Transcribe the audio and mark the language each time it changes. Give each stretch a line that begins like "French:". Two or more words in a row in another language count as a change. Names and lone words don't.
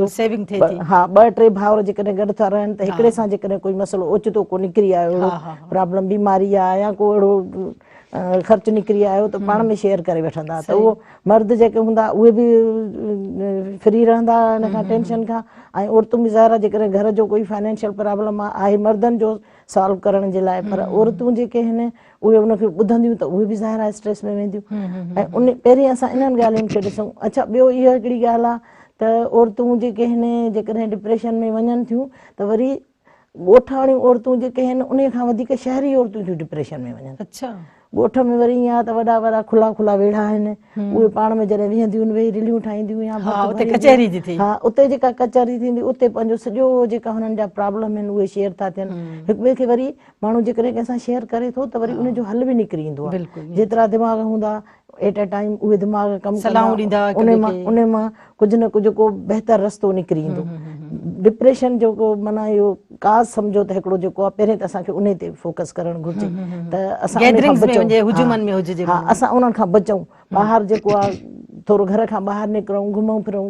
Sindhi: हा, 2-3 भाउर जेकॾहिं गॾु था रहनि त हिकिड़े सां जेकॾहिं कोई मसलो ओचितो को निकिरी आयो, अहिड़ो प्रॉब्लम बीमारी आहे या को अहिड़ो ख़र्चु निकिरी आयो, त पाण में शेयर करे वठंदा, त उहो मर्द जेके हूंदा उहे बि फ्री रहंदा हिन खां टेंशन खां। ऐं औरतूं बि ज़ाहिर घर जो कोई
English: financial problem
Sindhi: आहे मर्दनि जो सॉल्व करण जे लाइ, पर औरतूं जेके आहिनि उहे उनखे ॿुधंदियूं त उहे बि ज़ाहिर स्ट्रेस में वेंदियूं। ऐं उन पहिरीं असां इन्हनि ॻाल्हियुनि खे ॾिसूं। अच्छा, ॿियो इहा हिकिड़ी ॻाल्हि आहे त औरतूं जेके आहिनि जेकॾहिं डिप्रेशन में वञनि थियूं त वरी ॻोठाणियूं औरतूं जेके आहिनि उन खां वधीक शहरी औरतूं थियूं डिप्रेशन में वञनि। अच्छा ॻोठ में वरी ईअं आहे त वॾा वॾा खुला खुला वेड़ा आहिनि, उहे पाण में जॾहिं वेहंदियूं आहिनि वेही रिलियूं ठाहींदियूं या हा, उते कचहरी थी थिए। हा, उते जेका कचहरी थींदी उते पंहिंजो सॼो जेका हुननि जा प्रॉब्लम आहिनि उहे शेयर था थियनि। हिक ॿिए खे वरी माण्हू जेकॾहिं कंहिंसां शेयर करे थो त वरी उनजो हल बि निकिरी ईंदो आहे। बिल्कुलु जेतिरा दिमाग़ हूंदा
English: at a time
Sindhi: उहे दिमाग़ कमु कंदा, सलाहूं ॾींदा हिक ॿिए खे। उन मां कुझु न कुझु को बहितर रस्तो निकिरी ईंदो। डिप्रेशन जेको माना इहो काज़ सम्झो त हिकिड़ो जेको आहे पहिरियों त असांखे उन ते फोकस करणु घुरिजे त असां उन खां बचूं। हा, असां उन्हनि खां बचूं। ॿाहिरि जेको आहे थोरो घर खां ॿाहिरि निकिरूं, घुमूं फिरूं।